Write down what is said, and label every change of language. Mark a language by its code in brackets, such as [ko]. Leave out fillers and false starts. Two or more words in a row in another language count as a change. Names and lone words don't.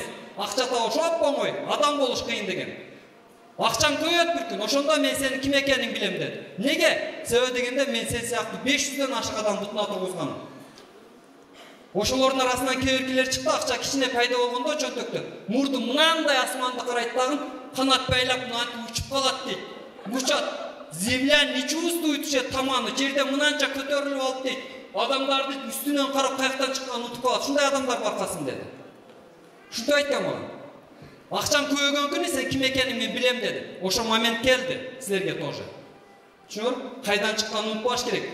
[ky] Акча табыш оңой, адам болуш кыйын деген. Акчаң көбөйөт бир күн, ошондо мен сенин ким экениңди билем деди. Неге? Себеби дегенде мен сен сыяктуу 500дөн ашык адам бутуна тургузгам. Ошолордун арасынан кеберкилер чыкты, акча кичине пайда болгондо чөнтөктө. Мурду мынандай асманды карайт дагы, канат байлап мынантип учуп калат дейт. Учат. [ru] Земля не чувствует уже [ky] таманы, жерде мынанча көтөрүлүп алып дейт. Адамдарды үстүнөн карап каяктан чыкканын унутуп калат. Ушундай адамдар бар касым деди. Ушундай айткан мага. Акчам көбөйгөн күнү сен ким экениңди мен билем деди. Ошо момент келди силерге тоже. Түшүнүп, кайдан чыкканын унутпаш керек.